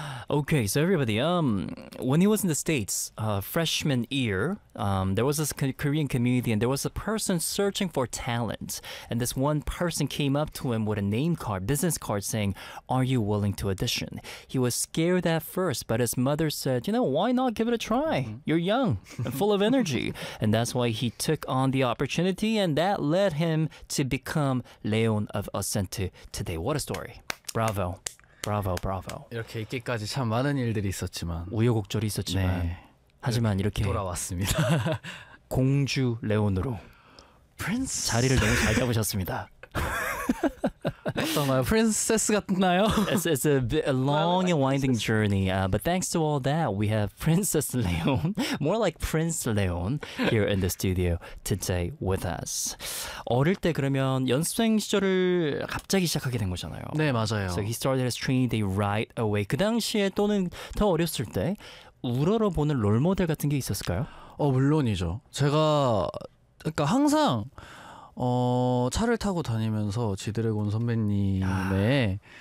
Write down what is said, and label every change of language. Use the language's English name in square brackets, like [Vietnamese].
[English] okay, so everybody, when he was in the States, freshman year, there was this Korean community, and there was a person searching for talent, and this one person came up to him with a name card, business card, saying, "Are you willing to audition?" He was scared at first, but his mother said, "You know, why not give it a try? You're young and full of energy," and that's why he took on the opportunity, and that led him to become Leon of Ascente today. What a story! Bravo, bravo, bravo. [Korean] 이렇게 있기까지 참 많은 일들이 있었지만 우여곡절이 있었지만 네. 하지만 이렇게 돌아왔습니다. 공주 레온으로 [English] Prince [Korean] 자리를 너무 잘 잡으셨습니다. 어떤가요? 프린세스 같나요? [English] It's a long and winding journey, but thanks to all that, we have Princess Leon, more like Prince Leon, here in the studio today with us. [Korean] 어릴 때 그러면 연습생 시절을 갑자기 시작하게 된 거잖아요. 네, 맞아요. [English] So he started his training day right away. [Korean] 그 당시에 또는 더 어렸을 때 우러러보는 롤모델 같은 게 있었을까요? 물론이죠. 제가 그러니까 항상 차를 타고 다니면서 지드래곤 선배님의